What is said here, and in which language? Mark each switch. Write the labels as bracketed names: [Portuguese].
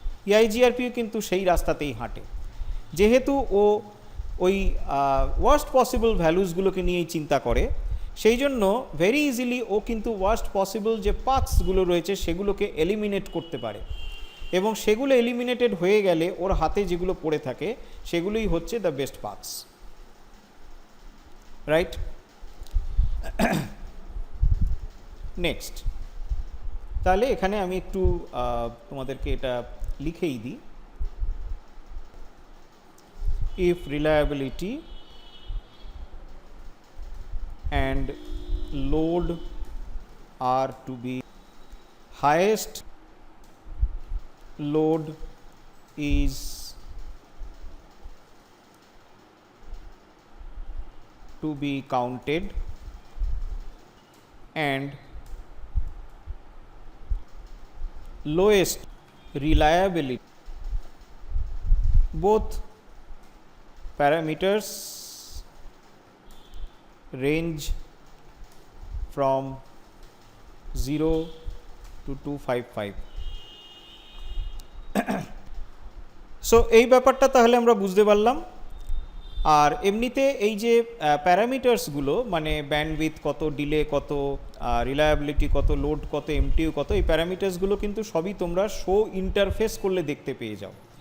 [Bangla] ইআইজিআরপিও কিন্তু সেই রাস্তাতেই হাঁটে, যেহেতু ও ওই ওয়ার্স্ট পসিবল ভ্যালুসগুলোকে নিয়েই চিন্তা করে, সেই জন্য [English] very easily [Bangla] ও কিন্তু ওয়ার্স্ট পসিবল যে পাথসগুলো রয়েছে সেগুলোকে এলিমিনেট করতে পারে, এবং সেগুলো এলিমিনেটেড হয়ে গেলে ওর হাতে যেগুলো পড়ে থাকে সেগুলোই হচ্ছে [English] the best paths, [Bangla] right? Next, তাহলে এখানে আমি একটু তোমাদেরকে এটা লিখেই দিই। [English] If reliability and load are to be highest load is to be counted and lowest reliability, both parameters range from 0 to 255. [Bangla] So এই ব্যাপারটা তাহলে আমরা বুঝতে পারলাম। আর এমনিতে এই যে প্যারামিটার্সগুলো মানে ব্যান্ডউইথ কত, ডিলে কত, রিলায়াবিলিটি কত, লোড কত, এমটিইউ কত, এই প্যারামিটার্সগুলো কিন্তু সবই তোমরা শো ইন্টারফেস করলে দেখতে পেয়ে যাও।